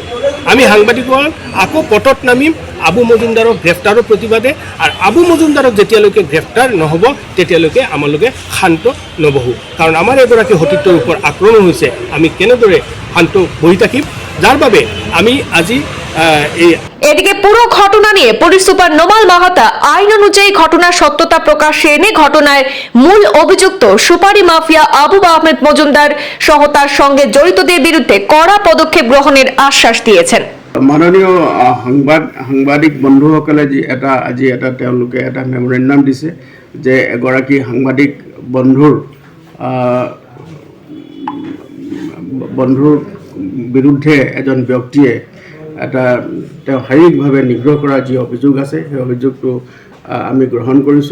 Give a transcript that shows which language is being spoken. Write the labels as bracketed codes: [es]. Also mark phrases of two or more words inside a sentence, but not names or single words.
[as] আমি সাংবাদিকসকল আকৌ পথত নামিম আবু মজুমদাৰক গ্ৰেপ্তাৰৰ প্ৰতিবাদে, আৰু আবু মজুমদাৰক যেতিয়ালৈকে গ্ৰেপ্তাৰ নহ'ব তেতিয়ালৈকে আমালোকে শান্ত নবহোঁ। কাৰণ আমাৰ এগৰাকী সতীৰ্থৰ ওপৰত আক্ৰমণ হৈছে, আমি কেনেদৰে শান্ত বহি থাকিম, যাৰ বাবে আমি আজি এই [bn] এদিকে পুরো ঘটনা নিয়ে পুলিশ সুপার নোমাল মাহাতা আইন অনুযায়ী ঘটনার সত্যতা প্রকাশ্যে এনে ঘটনায় মূল অভিযুক্ত সুপারি মাফিয়া আবু আহমেদ মজুমদার সহ তার সঙ্গে জড়িতদের বিরুদ্ধে কড়া পদক্ষেপ গ্রহণের আশ্বাস দিয়েছেন। [as] মাননীয় সাংবাদিক বন্ধুসকলে আজি তেওঁলোকে এটা মেমৰেণ্ডাম দিছে যে এগৰাকী সাংবাদিক বন্ধুৰ বিৰুদ্ধে এজন ব্যক্তিয়ে তেওঁ শাৰীৰিকভাৱে নিগ্ৰহ কৰাৰ যি অভিযোগ আছে সেই অভিযোগটো আমি গ্ৰহণ কৰিছোঁ।